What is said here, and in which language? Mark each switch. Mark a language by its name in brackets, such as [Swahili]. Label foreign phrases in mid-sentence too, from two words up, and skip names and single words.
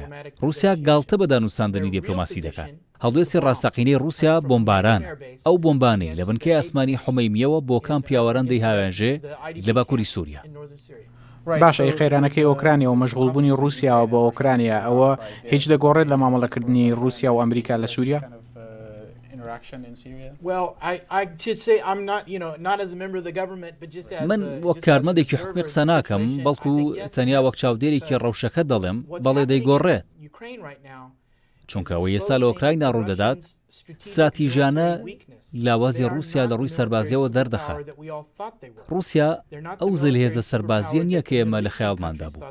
[Central Kurdish] رووسیا گاڵتە بە دانوستاندنی دیپلۆماسی دەکات. هەڵدێسی ڕاستەقینەی رووسیا بۆمباران، ئەو بۆمبانەی لە بنکەی ئاسمانی حومەیمیەوە بۆ کام پیاوەران دەیهاوێنژێ لە باکووری سووریا. باشە قەیرانەکەی ئۆکرانیا و مەشغوڵبوونی رووسیاوە بۆ ئۆکرانیا ئەوە هیچ دەگۆڕێت لە مامەڵەکردنی رووسیا و ئەمریکا لە سووریا؟ [English] interaction in Syria? Well, I just say I'm not, not as a member of the government, but just as [Central Kurdish] من وەک کارمەندێکی حکومی قسە ناکەم بەڵکو تەنیا وەک چاودێرێکی ڕەوشەکە دەڵێم بەڵێ دەیگۆڕێت چونکە ئەوە ئێستا لە ئۆکراینە ڕوودەدات استراتیژیانە لاوازی رووسیا لە ڕووی سەربازیەوە دەردەخات. رووسیا ئەو زلهێزە سەربازیە نییە کە ئێمە لە خەیاڵماندا بوو.